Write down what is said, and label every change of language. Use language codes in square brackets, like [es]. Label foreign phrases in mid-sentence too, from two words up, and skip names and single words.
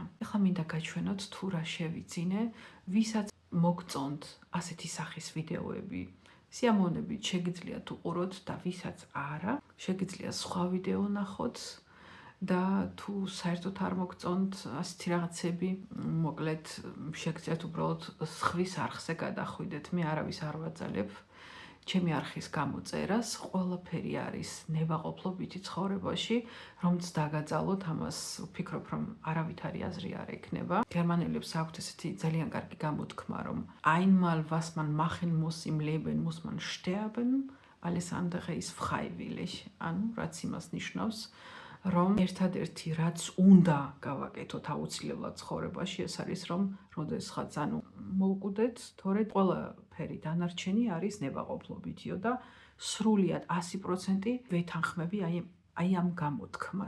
[ka] ეხლა მინდა გაჩვენოთ თუ რა შევიძინე, ვისაც მოგწონთ ასეთი სახის ვიდეოები, სიამოვნებით შეგიძლიათ უყუროთ და ვისაც არა, შეგიძლიათ სხვა ვიდეო ნახოთ და თუ საერთოდ არ მოგწონთ ასეთი რაღაცები, მოკლედ შეგიძლიათ უბრალოდ სხვის არხზე გადახვიდეთ. მე არავის არ ვაძალებ ჩემი არხის გამოწერას, ყველაფერი არის ნებაყოფლობითი ცხოვრებაში, რომც დაგაძალოთ, ამას ვფიქრობ, რომ არავითარი აზრი არ ექნება. გერმანელებს აქვთ ესეთი ძალიან კარგი გამოთქმა, რომ [de] einmal was man machen muss im Leben, muss man sterben, alles andere ist freiwillig. [ka] ანუ რაც იმას ნიშნავს, რომ ერთადერთი რაც უნდა გავაკეთოთ აუცილებლად ცხოვრებაში, ეს არის რომ როდესღაც მოვკვდეთ, თორე ყველაფერი დანარჩენი არის ნებაყოფლობითიო და სრულიად 100% ვეთანხმები აი ამ გამოთქმას.